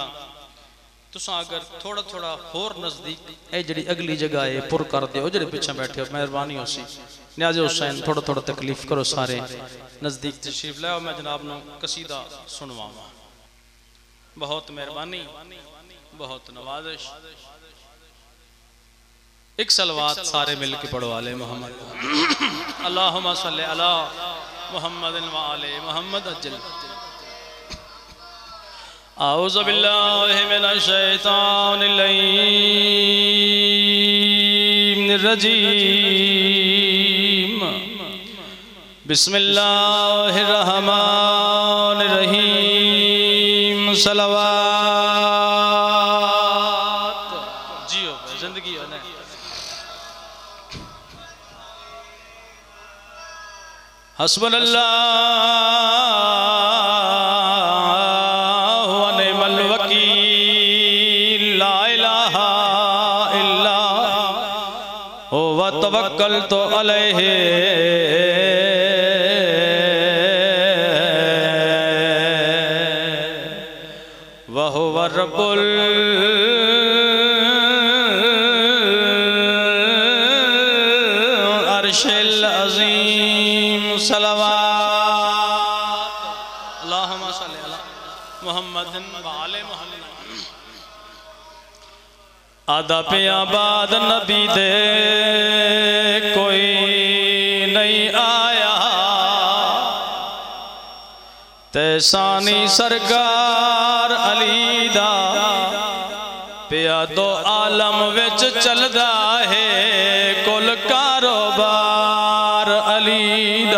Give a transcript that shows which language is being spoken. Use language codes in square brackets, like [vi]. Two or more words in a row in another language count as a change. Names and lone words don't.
[pa] ਤੁਸਾਂ ਅਗਰ ਥੋੜਾ ਥੋੜਾ ਹੋਰ ਨਜ਼ਦੀਕ ਏ ਜੜੀ ਅਗਲੀ ਜਗ੍ਹਾ ਹੈ ਪੁਰ ਕਰ ਦੋ, ਜੜੇ ਪਿੱਛੇ ਬੈਠੇ ਹੋ ਮਿਹਰਬਾਨੀ ਹੋ ਸੀ। ਨਿਆਜ਼ੇ ਹੁਸੈਨ ਥੋੜਾ ਥੋੜਾ ਤਕਲੀਫ਼ ਕਰੋ, ਸਾਰੇ ਨਜ਼ਦੀਕ ਤਸ਼ਰੀਫ਼ ਲਾਓ, ਮੈਂ ਜਨਾਬ ਨੂੰ ਕਸੀਦਾ ਸੁਣਵਾਵਾਂ। ਬਹੁਤ ਮਿਹਰਬਾਨੀ, ਬਹੁਤ ਨਵਾਜ਼ਿਸ਼। ਇਕ ਸਲਵਾਤ ਸਾਰੇ ਮਿਲ ਕੇ ਪੜ੍ਹੋ [ar] آل محمد. اللهم صل على محمد وآل محمد وعجل. أعوذ بالله من الشيطان الرجيم. بسم الله الرحمن الرحيم. [pa] ਸਲਾਵਤ ਜੀਓ ਜ਼ਿੰਦਗੀ ਹੈ ਨਾ। [ar] حسبنا الله ونعم الوكيل. لا إله إلا هو توكلت عليه وهو رب العرش العظيم. صلوات اللهم صل على محمد وآل محمد. [pa] ਆਦਾ ਪੇ ਆਬਾਦ ਨਬੀ ਦੇ ਕੋਈ ਨਹੀਂ ਆਇਆ, ਤੈਸਾਨੀ ਸਰਕਾਰ ਅਲੀ ਦਾ ਪਿਆ ਦੋ ਆਲਮ ਵਿਚ ਚਲਦਾ ਹੈ ਕੁਲ ਕਾਰੋਬਾਰ ਅਲੀ ਦਾ।